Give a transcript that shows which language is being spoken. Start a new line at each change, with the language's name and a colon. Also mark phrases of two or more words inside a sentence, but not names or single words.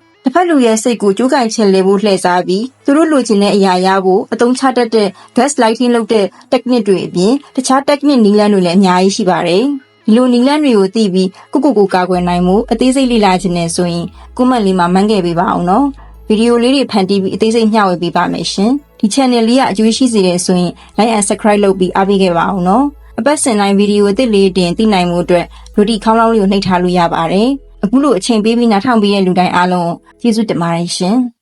Burmese: တစ်ဖက်လူရဲ့စိတ်ကိုကြိုးကင်ချင်လေဖို့လှည့်စားပြီးသူတို့လိုချင်တဲ့အရာရဖို့အသုံးချတတ်တဲ့ gaslighting လုပ်တဲ့ technique တွေအပြင်တခြား technique နည်းလမ်းတွေလည်းအများကြီးရှိပါတယ်ဒီလိုနည်းလမ်းတွေကိုသိပြီးကိုကာကွယ်နိုင်မှုအသေးစိတ်လေ့လာခြင်းနဲ့ဆိုရင်comment လေးမှာမှန်းခဲ့ပေးပါအောင်နော်ဗီဒီယိုလေးတွေဖန်တီးပြီးအသေးစိတ်မျှဝေပေးပါမယ်ရှင်ဒီ channel လေးကအကျိုးရှိစေတယ်ဆိုရင်
English: like and subscribe
Burmese: လုပ်ပြီးအားပေးခဲ့ပါအောင်နော်အပတ်စဉ်တိုင်းဗီဒီယိုအသစ်လေးတင်သိနိုင်မှုအတွက်ရိုတီခေါင်းလောင်းလေးကိုနှိပ်ထားလို့ရပါတယ်အခုလိုအချိန်ပေးပြီးနားထောင်ပေးတဲ့လူတိုင်းအားလုံးကျေးဇူးတင်ပါတယ်ရှင်